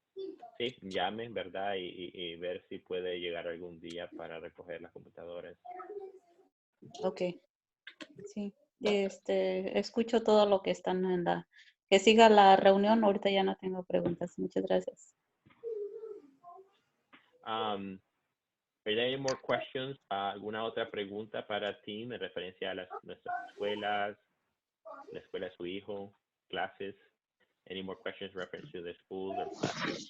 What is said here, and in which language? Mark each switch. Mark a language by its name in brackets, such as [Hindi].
[Spanish] sí, llame, ¿verdad? Y ver si puede llegar algún día para recoger las computadoras. Ok, sí. Escucho todo lo que están en la... Que siga la reunión. Ahorita ya no tengo preguntas. Muchas gracias. [English] Are there any more questions? [Spanish] ¿Alguna otra pregunta para Tim en referencia a nuestras escuelas, la escuela de su hijo, clases? [English] Any more questions reference to the schools or classes?